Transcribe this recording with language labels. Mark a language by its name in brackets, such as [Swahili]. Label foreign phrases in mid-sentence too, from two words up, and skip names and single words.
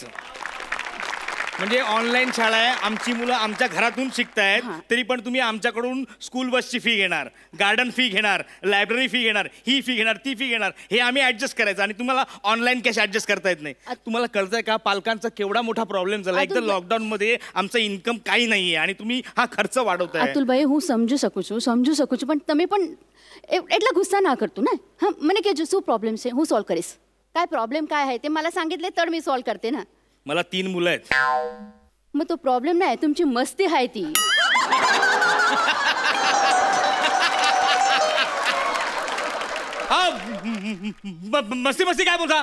[Marathi] म्हणजे ऑनलाईन शाळा आहे, आमची मुलं आमच्या घरातून शिकतायत, तरी पण तुम्ही आमच्याकडून स्कूल बसची फी घेणार, गार्डन फी घेणार, लायब्ररी फी घेणार, ही फी घेणार, ती फी घेणार, हे आम्ही ऍडजस्ट करायचं. आणि तुम्हाला ऑनलाईन कॅश ऍडजस्ट करता येत नाही. तुम्हाला कळतंय का पालकांचा केवढा मोठा प्रॉब्लेम झाला? एक तर लॉकडाऊन मध्ये आमचं इन्कम काही नाहीये आणि तुम्ही हा खर्च वाढवताय. अतुल भाई, [Gujarati] હું સમજુ શકું છું, પણ તમે પણ એટલા ગુસ્સા ના કરતું ને. હા, મને કહેજો શું પ્રોબ્લેમ છે, હું સોલ્વ કરીશ. [Marathi] काय प्रॉब्लेम काय आहे ते मला सांगितले तर मी सॉल्व करते ना. मला 3 मुलं आहेत. मग तो प्रॉब्लेम नाही, तुमची मस्ती आहे ती. मस्ती काय बोलता?